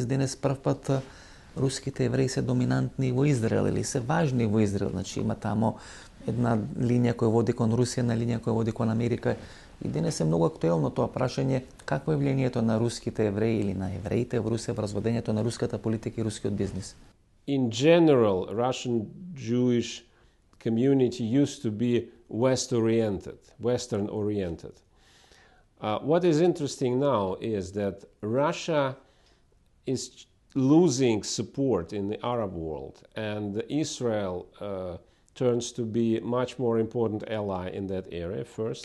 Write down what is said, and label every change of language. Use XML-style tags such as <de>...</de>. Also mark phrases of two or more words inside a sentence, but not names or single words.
<mk>Денес првпат руските евреи се доминантни во Израел или се важни во Израел. Значи има тамо една линија која води кон Русија, една линија која води кон Америка. И денес е многу актуелно тоа прашање какво е влијанието на руските евреи или на евреите во Русија врз водењето на руската политика и рускиот бизнис.</mk> <en>In general, Russian Jewish community used to be Western oriented. What is interesting now is that Russia is losing support in the Arab world, and Israel turns to be much more important ally in that area, first.</en>